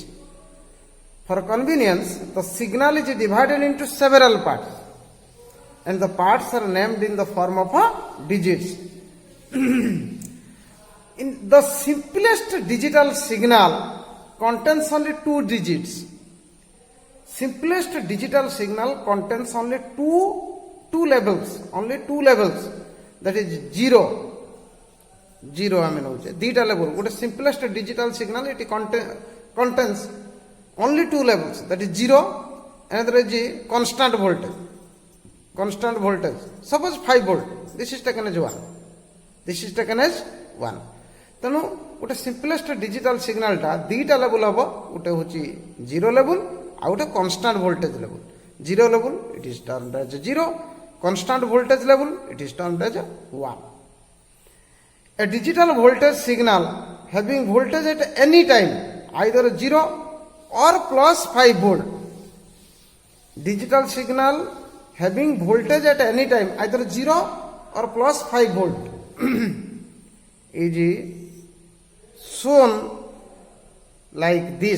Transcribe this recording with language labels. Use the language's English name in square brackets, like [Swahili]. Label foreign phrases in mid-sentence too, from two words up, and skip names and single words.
[English] For convenience, the signal is divided into several parts and the parts are named in the form of digits. in the simplest digital signal contains only 2 digits. Simplest digital signal contains only two levels, only 2 levels, that is 0 [Odia] ଆମେ ନଉଛେ ଦୁଇଟା ଲେବଲ ଗୋଟେ [English] simplest digital signal it contains only 2 levels, that is 0, another is constant voltage, suppose 5 volt, this is taken as 1, this is taken as 1. [Odia] ତେଣୁ ଗୋଟେ [English] simplest digital signal [Odia] ଟା ଦୁଇଟା ଲେବଲ ହବ, ଗୋଟେ ହେଉଛି 0 level ଆଉ ଗୋଟେ [English] constant voltage level. 0 level it is termed as 0, constant voltage level it is termed as 1. A digital voltage signal having voltage at any time either 0 or plus 5 volt. Digital signal having voltage at any time either 0 or plus 5 volt is shown like this.